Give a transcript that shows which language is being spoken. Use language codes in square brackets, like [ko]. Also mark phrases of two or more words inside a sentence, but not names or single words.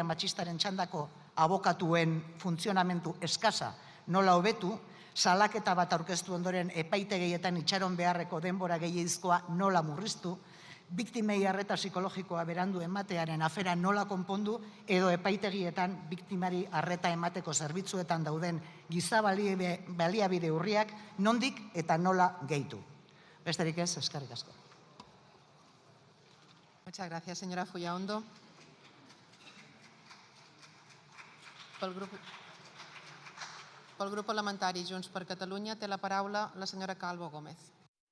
[eu] matxistaren txandako abokatuen funtzionamentu eskasa nola hobetu, salaketa bat aurkeztu ondoren epaitegietan itxaron beharreko denbora gehiagizkoa nola murriztu, biktimei arreta psikologikoa berandu ematearen afera nola konpondu, edo epaitegietan biktimari arreta emateko zerbitzuetan dauden giza baliabide urriak nondik eta nola gehitu. Besterik ez, eskerrik asko. [es] Muchas gracias, señora Fullaondo. [ca] Pel grup parlamentari Junts per Catalunya té la paraula la senyora Calvo Gómez.